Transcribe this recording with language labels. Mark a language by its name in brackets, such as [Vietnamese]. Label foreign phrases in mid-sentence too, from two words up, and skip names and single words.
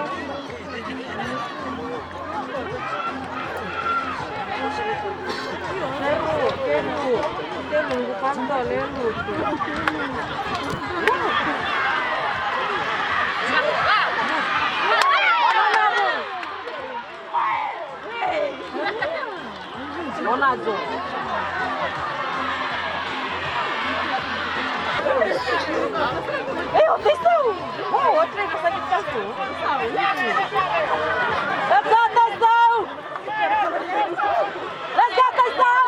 [Portuguese] Lero, kanta, lero. Monajo. Atenção! Oh, outra aí, essa aqui passou. [English] Let's go, atenção! Let's go, [Portuguese] atenção!